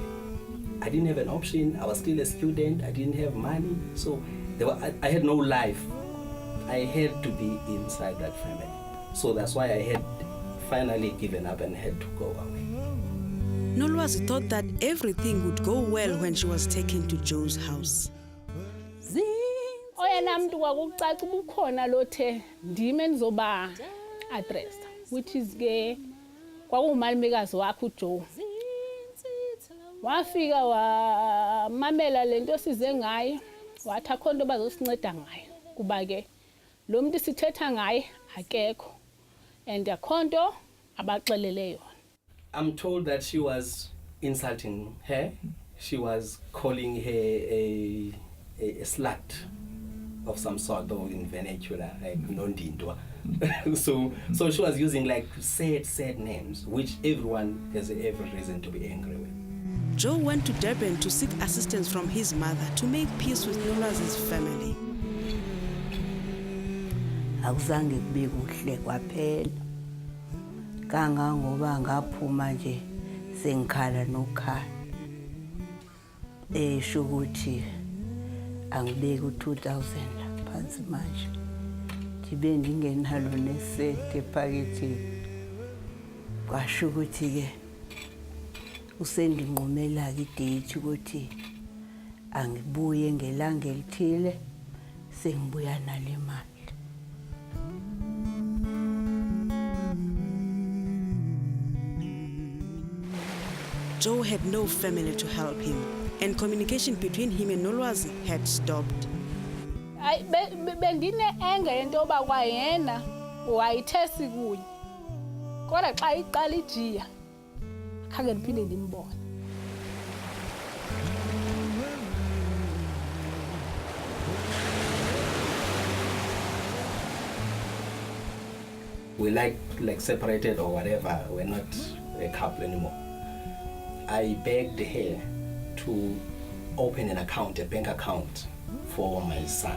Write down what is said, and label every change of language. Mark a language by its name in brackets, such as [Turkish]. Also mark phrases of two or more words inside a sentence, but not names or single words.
[English] I didn't have an option. I was still a student. I didn't have money. So I had no life. I had to be inside that family. So that's why I had finally given up and had to go away. Nolwazi thought that everything would go well when she was taken to Joe's house. [Xhosa] Oyena muntu kwakucaca ubukhona lothe ndime endizoba address, [English] which is [Xhosa] ke kwakumalumekazi wakhe uJoe. Wafika wamamela lento size ngayo, wathi akho nto bazosinceda ngayo kuba ke lo muntu sithetha ngaye akekho and akho nto abaxelele yona. [English] I'm told that she was insulting her. She was calling her a slut of some sort, or in vernacular, like nondindwa. So she was using like sad names, which everyone has every reason to be angry with. Joe went to Durban to seek assistance from his mother to make peace with Nolwazi's family. [Zulu] Akuzange kube kuhle kwaphela. Kangangoba ngaphuma nje sengikhala nokhala. Esho ukuthi angibeke u2000 phansi manje. [Xhosa] Ndibe ndingenalo nesente ephaketheni. [Zulu] Kwasho ukuthi ke usendinqumela ke idate ukuthi angibuye ngelanga elithile sengibuya nale mali. [English] Joe had no family to help him, and communication between him and Nolwazi had stopped. [Xhosa] Ay bendine anger into ba kwayena wayithe sikunye. Kodwa xa iqala ijiya khange ndiphinde ndimbone. [English] We like separated or whatever. We're not a couple anymore. I begged her to open an account, a bank account for my son.